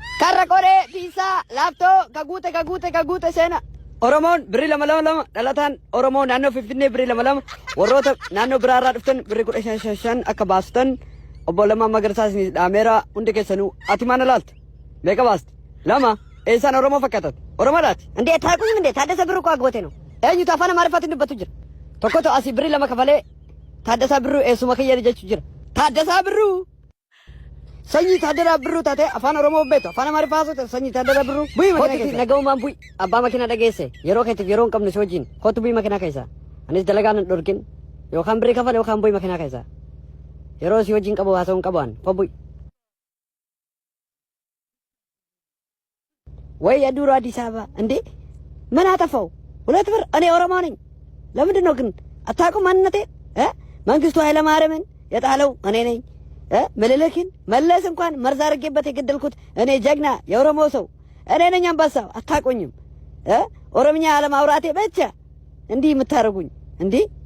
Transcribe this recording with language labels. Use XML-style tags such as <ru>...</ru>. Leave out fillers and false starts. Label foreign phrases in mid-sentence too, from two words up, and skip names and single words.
<om>Sharrakore, pizza, lapto, kagute sena. Oromoon birrii lama dhalataan Oromoo naannoo Finfinnee birrii lama warroota naannoo biraarraa dhuftan birrii 15 akka baastan obbo Lammaa Magarsaas ni dhaameera hundi keessanuu ati maana laalta meeqa baasti lama eessaan Oromoo fakkaatan Oromoodhaati</om> <am>እንዴት ታውቁኝ እንዴ ታደሰ ብሩ እኮ አግቦቴ ነው</am> <om>eenyutu afaan amaariffaatiin dubbatu jira tokkotu asii birrii lama kafalee Taaddasaa Birruu eessuma kiyya jechuu jira Taaddasaa Birruu Sanyi Taaddasaa Birruu taate afaan Oromoo beektu afaan Amaariffaa haasofte Sanyi Taaddasaa Birruu bu'ii makina keessa nagaumaan bu'ii abbaa makina dhageesse yeroo keetiif yeroo hin qabne si wajjin kootu bu'ii makina keessa anis dalagaan hin dhorkin yookaan birrii kafale yookaan bu'ii makina keessa yeroo si wajjin qabu haasawuun qaban ko bu'ii</om> <am>ወይ የዱሮ አዲስ አበባ እንዴ ምን አጠፋው ሁለት ብር እኔ ኦሮሞ ነኝ ለምንድን ነው ግን አታውቁም ማንነቴ መንግስቱ ኃይለ ማርያምን የጣለው እኔ ነኝ ምልልክን መለስ እንኳን መርዝ አድርጌበት የገደልኩት እኔ ጀግና የኦሮሞ ሰው እኔ ነኝ አንበሳው አታውቁኝም ኦሮምኛ አለማውራቴ ብቻ እንዲህ የምታረጉኝ እንዴ</am>